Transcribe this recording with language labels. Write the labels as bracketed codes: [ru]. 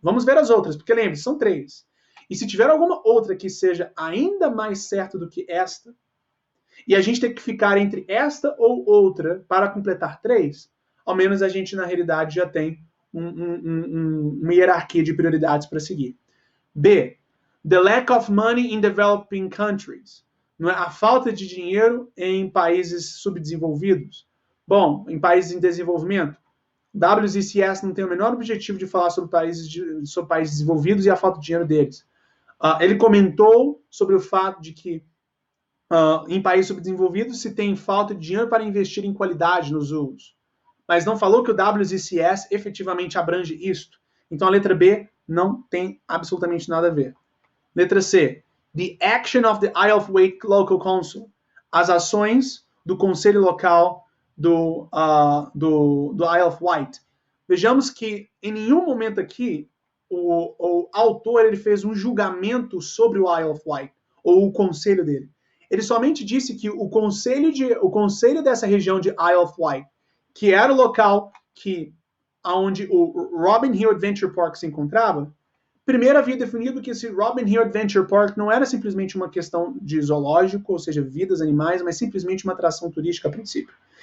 [pt] Vamos ver as outras, porque lembre-se, são 3. E se tiver alguma outra que seja ainda mais certa do que esta, e a gente tem que ficar entre esta ou outra para completar 3, ao menos a gente, na realidade, já tem uma hierarquia de prioridades para seguir. [en] B, the lack of money in developing countries. [pt] Não é? A falta de dinheiro em países subdesenvolvidos. Bom, em países em desenvolvimento, WZCS não tem o menor objetivo de falar sobre países desenvolvidos e a falta de dinheiro deles. Ele comentou sobre o fato de que em países subdesenvolvidos se tem falta de dinheiro para investir em qualidade nos zoos. Mas não falou que o WZCS efetivamente abrange isto. Então a letra B não tem absolutamente nada a ver. Letra [en] C, the action of the Isle of Wight Local Council. [pt] As ações do Conselho Local do Isle of Wight. Vejamos que em nenhum momento aqui o autor ele fez um julgamento sobre o Isle of Wight, ou o conselho dele. Ele somente disse que o conselho dessa região de Isle of Wight, que era o local onde o Robin Hill Adventure Park se encontrava, primeiro havia definido que esse Robin Hill Adventure Park não era simplesmente uma questão de zoológico, ou seja, vidas animais, mas simplesmente uma atração turística a princípio.